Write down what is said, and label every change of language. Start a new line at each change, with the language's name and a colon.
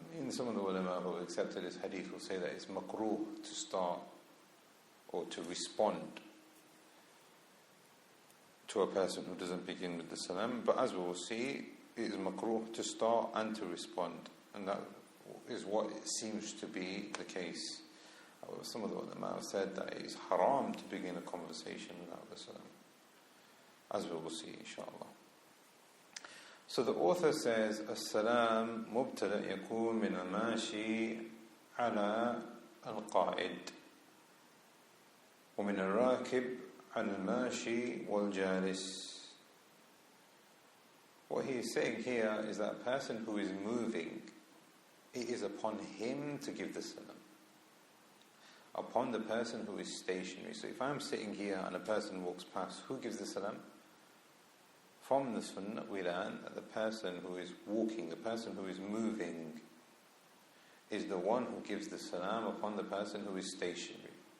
English: Some of the ulama who accepted this hadith will say that it's makruh to start or to respond to a person who doesn't begin with the salam, but as we will see, it is makruh to start and to respond, and that is what it seems to be the case. However, some of the ulama have said that it is haram to begin a conversation without the salam, as we will see inshallah. So the author says,
Arabic: السلام مبتدأ يكون من الماشي على القائد ومن الراكب على الماشي والجالس.
English: What he is saying here is that a person who is moving, it is upon him to give the salam. Upon the person who is stationary. So if I'm sitting here and a person walks past, who gives the salam? From the sunnah we learn that the person who is walking, the person who is moving, is the one who gives the salam upon the person who is stationary.